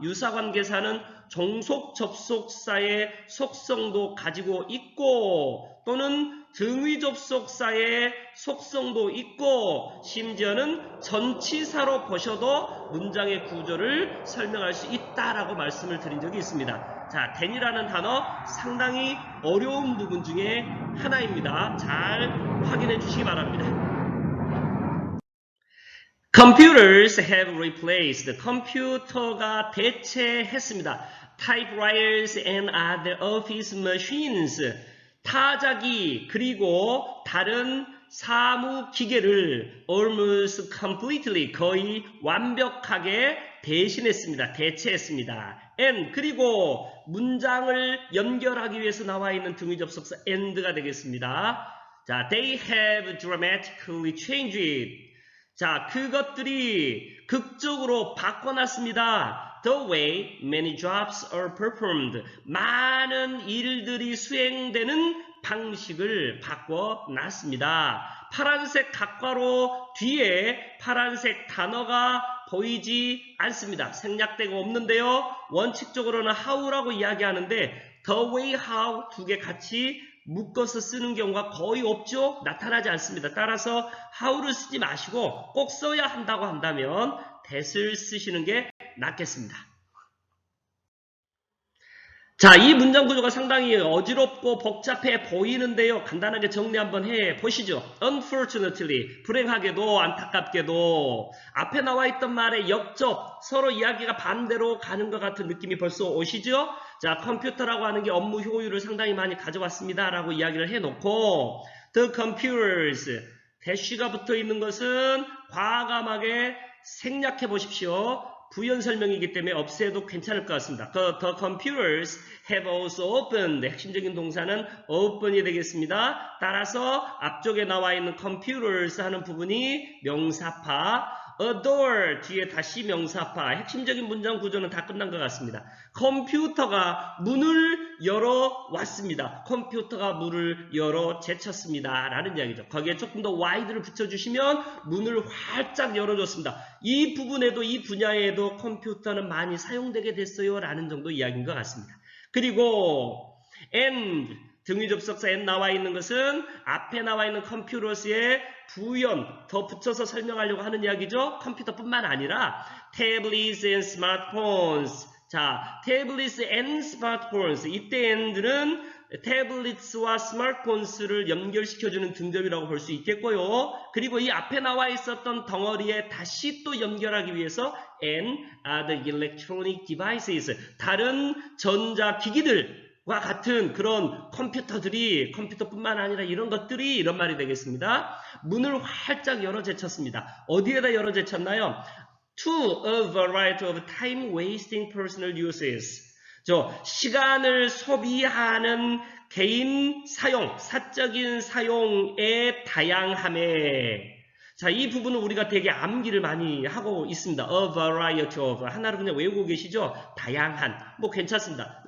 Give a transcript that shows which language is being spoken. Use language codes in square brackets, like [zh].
[ko] 유사관계사는 종속 접속사의 속성도 가지고 있고 또는 등위 접속사의 속성도 있고 심지어는 전치사로 보셔도 문장의 구조를 설명할 수 있다라고 말씀을 드린 적이 있습니다. 자, then이라는 단어 상당히 어려운 부분 중에 하나입니다. 잘 확인해 주시기 바랍니다. [en] Computers have replaced. [ko] 컴퓨터가 대체했습니다. [en] Typewriters and other office machines. [ko] 타자기 그리고 다른 사무기계를 [en] almost completely [ko] 거의 완벽하게 대신했습니다. 대체했습니다. and 그리고 문장을 연결하기 위해서 나와 있는 등위 접속사 and가 되겠습니다. [en] 자, they have dramatically changed. [ko] 자, 그것들이 극적으로 바꿔놨습니다. [en] The way many jobs are performed. [ko] 많은 일들이 수행되는 방식을 바꿔놨습니다. 파란색 각과로 뒤에 파란색 단어가 보이지 않습니다. 생략되고 없는데요. 원칙적으로는 how라고 이야기하는데 the way how 두 개 같이 묶어서 쓰는 경우가 거의 없죠. 나타나지 않습니다. 따라서 how를 쓰지 마시고 꼭 써야 한다고 한다면 that을 쓰시는 게 낫겠습니다. 자, 이 문장 구조가 상당히 어지럽고 복잡해 보이는데요. 간단하게 정리 한번 해 보시죠. Unfortunately, 불행하게도 안타깝게도 앞에 나와 있던 말의 역접, 서로 이야기가 반대로 가는 것 같은 느낌이 벌써 오시죠? 자, 컴퓨터라고 하는 게 업무 효율을 상당히 많이 가져왔습니다. 라고 이야기를 해놓고 [en] The computers, [ko] 대쉬가 붙어 있는 것은 과감하게 생략해 보십시오. 부연 설명이기 때문에 없애도 괜찮을 것 같습니다. [en] The computers have also opened. [ko] 핵심적인 동사는 open이 되겠습니다. 따라서 앞쪽에 나와 있는 computers 하는 부분이 명사파, a door 뒤에 다시 명사파. 핵심적인 문장 구조는 다 끝난 것 같습니다. 컴퓨터가 문을 열어 왔습니다. 컴퓨터가 문을 열어 제쳤습니다. 라는 이야기죠. 거기에 조금 더 wide를 붙여주시면 문을 활짝 열어줬습니다. 이 부분에도 이 분야에도 컴퓨터는 많이 사용되게 됐어요. 라는 정도 이야기인 것 같습니다. 그리고 and 등위 접속사 and 나와 있는 것은 앞에 나와 있는 컴퓨터스의 부연 더 붙여서 설명하려고 하는 이야기죠. 컴퓨터뿐만 아니라 [en] tablets and smartphones. 자, tablets and smartphones. [ko] 이때 and는 tablets와 smartphones를 연결시켜주는 등접이라고 볼 수 있겠고요. 그리고 이 앞에 나와 있었던 덩어리에 다시 또 연결하기 위해서 [en] and other electronic devices. [ko] 다른 전자기기들 과 같은 그런 컴퓨터들이 컴퓨터뿐만 아니라 이런 것들이 이런 말이 되겠습니다. 문을 활짝 열어 제쳤습니다. 어디에다 열어 제쳤나요? [en] To a variety of time-wasting personal uses. [ko] 시간을 소비하는 개인 사용, 사적인 사용의 다양함에 자, 이 부분은 우리가 되게 암기를 많이 하고 있습니다. [en] A variety of. [ko] 하나로 그냥 외우고 계시죠? 다양한. 뭐 괜찮습니다.